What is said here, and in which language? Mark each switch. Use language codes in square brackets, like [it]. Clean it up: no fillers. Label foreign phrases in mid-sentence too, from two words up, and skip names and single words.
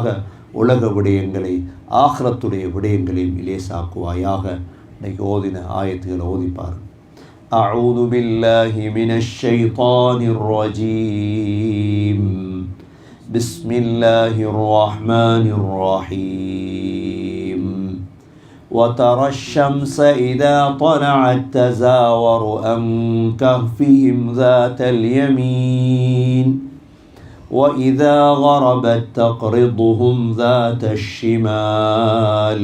[ta] உலக விடயங்களை ஆഖിറத்துடைய விடயங்களையும் இலேசாக்குவாயாக. இன்னைக்கு ஓதின ஆயத்துக்களை ஓதிப்பார். [ar] أعوذ بالله من الشيطان الرجيم. بسم الله الرحمن الرحيم. وترى الشمس إذا طلعت تزاور عن كهفهم ذات اليمين وإذا غربت تقرضهم ذات الشمال